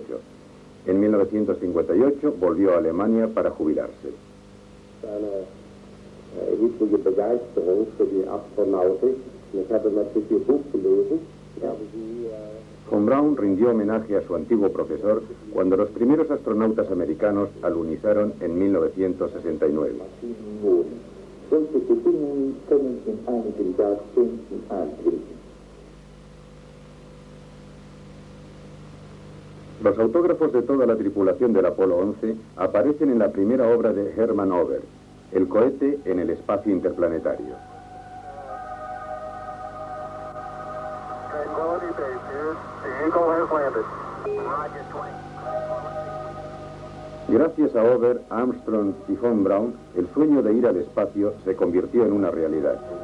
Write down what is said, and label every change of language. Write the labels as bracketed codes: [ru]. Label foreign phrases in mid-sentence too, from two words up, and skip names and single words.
[es] En 1958 volvió a Alemania para jubilarse. Von Braun rindió homenaje a su antiguo profesor cuando los primeros astronautas americanos alunizaron en 1969. [de] Solche Bedingungen können in einigen Jahrzehnten eintreten. [es] Los autógrafos de toda la tripulación del Apolo 11 aparecen en la primera obra de Hermann Ober, El cohete en el espacio interplanetario. Gracias a Ober, Armstrong y von Braun, el sueño de ir al espacio se convirtió en una realidad.